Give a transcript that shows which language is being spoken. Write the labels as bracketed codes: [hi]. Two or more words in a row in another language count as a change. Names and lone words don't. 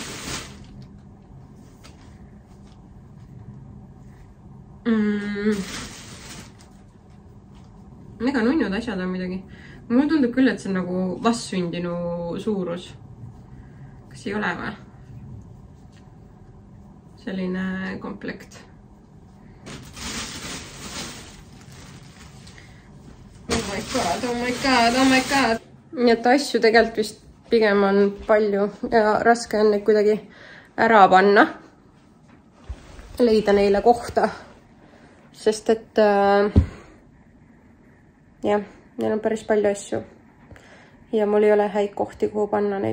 [et] Mega nunnud asjad on midagi. Mulle tundub küll, et see on nagu vastsündinu suurus. Kas ei ole või? Selline komplekt. [en] Oh my god, oh my god, oh my god. [et] Nii et asju tegelikult vist pigem on palju ja raske on neid kuidagi ära panna. Leida neile kohta. Sest et jah, neil on päris palju asju. Ja mul ei ole häid kohti, kuhu panna neid.